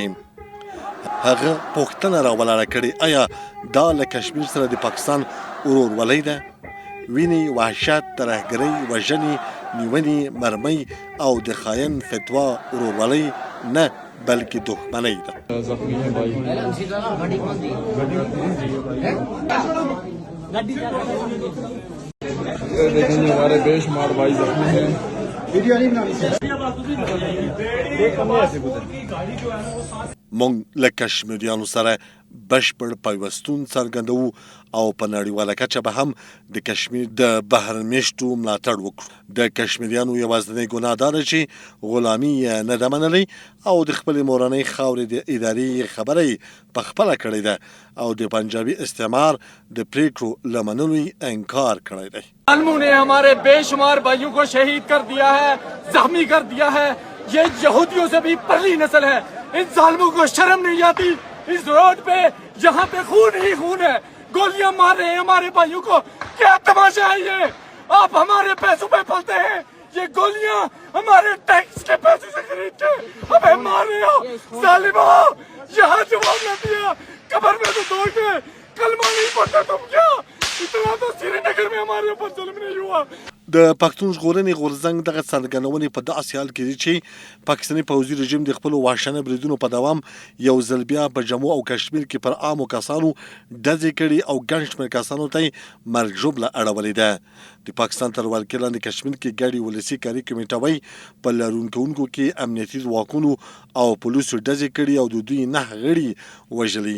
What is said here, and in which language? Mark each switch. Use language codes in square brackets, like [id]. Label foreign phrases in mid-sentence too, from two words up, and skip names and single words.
[ps] هغه پوښتنه راولاړه کړې آیا دا له کشمیر سره د پاکستان ورورولۍ ده؟ وینې، وحشت، ترهګرۍ، وژنې، نیونې، مرمۍ او د خاین فتوا ورورولۍ نه بلکې دښمنۍ ده. [ur] ہمارے بے شمار بھائی زخمی ہیں. [ps] موږ له کشمیریانو سره بشپړ پیوستون څرګندوو او په نړیواله کچه به هم د کشمیر د بهرمیشتو ملاتړ وکړو. د کشمیریانو یوازینۍ ګناه دا ده چې غلامي یې نه ده منلې او د خپلې مورنۍ خاورې د ادارې خبرې په خپله کړې ده او د پنجابي استعمار د پریکړو له منلو یې انکار کړی دی. [ur] ظالموں نے ہمارے بے شمار بھائیوں کو شہید کر دیا ہے، زخمی کر دیا ہے. یہ یہودیوں سے بھی پرلی نسل ہے۔ ان ظالموں کو شرم نہیں آتی. اس روڈ پہ یہاں پہ خون ہی خون ہے، گولیاں مار رہے ہیں ہمارے بھائیوں کو. کیا تماشا ہے یہ? آپ ہمارے پیسوں پہ پلتے ہیں، یہ گولیاں ہمارے ٹیکس کے پیسے سے خرید کے ہمیں مار رہے ہو ظالموں. یہاں جواب نہ دیا، قبر میں تو دوڑ کے کلمہ نہیں پڑھتے تم کیا? اتنا تو سری نگر میں ہمارے اوپر ظلم نہیں ہوا. [ps] د پښتون ژغورنې غورځنګ دغه څرګندونې په داسې حال کې دي چې پاکستاني پوځي رژیم د خپلو وحشانه بریدونو په دوام یو ځل بیا په جموں او کشمیر کې پر عامو کسانو ډزې کړي او ګڼ شمېر کسانو ته یې مرګ ژوبله اړولې ده. د پاکستان تر ولکې لاندې کشمیر کې ګډې ولسي کاري کمیټه وایي په لاریون کوونکو کې امنیتي ځواکونو او پولیسو ډزې کړي او د دوی 9 غړي وژلي.